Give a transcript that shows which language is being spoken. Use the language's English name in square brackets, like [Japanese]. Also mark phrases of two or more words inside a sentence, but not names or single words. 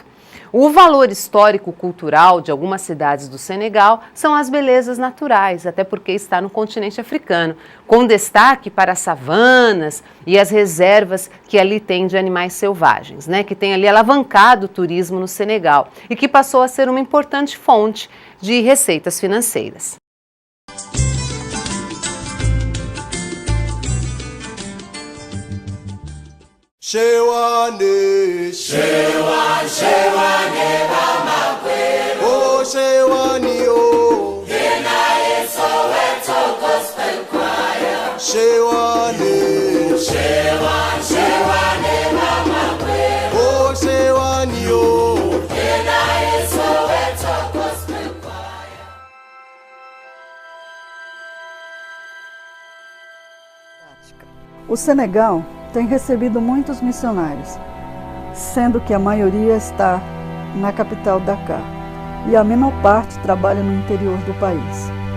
[Portuguese] O valor histórico-cultural de algumas cidades do Senegal são as belezas naturais, até porque está no continente africano, com destaque para as savanas e as reservas que ali tem de animais selvagens, que tem ali alavancado o turismo no Senegal e que passou a ser uma importante fonte de receitas financeiras. Shewani, Shewani, Shewani, Bamakwe, oh Shewani, oh, Hina Soweto Gospel Choir, Shewani, Shewani, Shewani, Bamakwe, oh Shewani, oh, Hina Soweto Gospel Choir. O Senegal tem recebido muitos missionários, sendo que a maioria está na capital Dakar e a menor parte trabalha no interior do país.